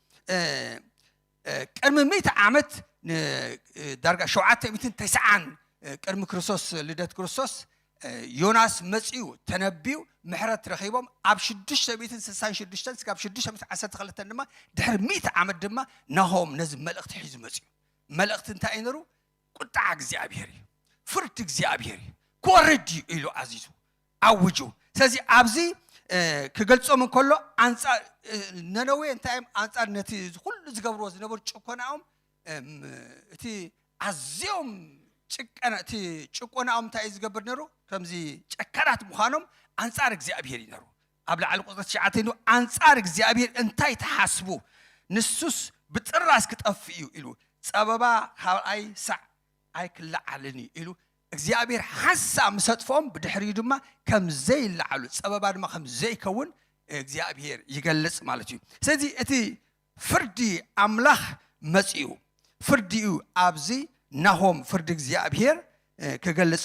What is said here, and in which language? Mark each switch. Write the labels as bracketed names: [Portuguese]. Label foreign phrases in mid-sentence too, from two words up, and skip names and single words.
[Tigrinya] ቅድሚ 100 ዓመት ዳርጋ 790 ቅድሚ ክርስቶስ ልደት ክርስቶስ ዮናስ መጽዩ ተነቢዩ ምሕረት ረኺቦም ኣብ 666 እስካብ 612 ድማ ድሕሪ 100 ዓመት ድማ ናሆም ነዚ መልእኽቲ ሒዙ መጽዩ መልእኽቲ እንታይ ነሩ ቁጣ እግዚአብሔር ፍርድ እግዚአብሔር ክወርድ ኢሉ ኣዚዙ ኣውጁ ስለዚ ኣብዚ ክገልጾም እንከሎ አንጻር ነነዌ እንታይ አንጻር ነቲ ኩሉ ዝገብርዎ ዝነበሩ ጭኮናኦም እቲ ኣዝዮም ጭቀናቲ ጭቆናኦም እንታይ ዝገብር ነሩ ከምዚ ጨከራት ምዃኖም አንጻር እግዚአብሔር ይነሩ አብላ አል ቁጥር 9 አንጻር እግዚአብሔር እንታይ ተሐስቡ ንሱስ ብጥራስ ክጠፍዩ ኢሉ ጸበባ ካብአይ ሳዕ አይክላዓልኒ ኢሉ እግዚአብሔር ሐሳብ ሰጥፎም ብድሕሪ ድማ ከም ዘይላዓሉ ጸበባ ድማ ከም ዘይከውን እግዚአብሔር ይገልጽ ማለት እዩ ስለዚህ እቲ ፍርዲ አምላኽ መጽዩ ፍርዲኡ አብዚ ናሆም ፍርድ እግዚአብሔር ከገልጽ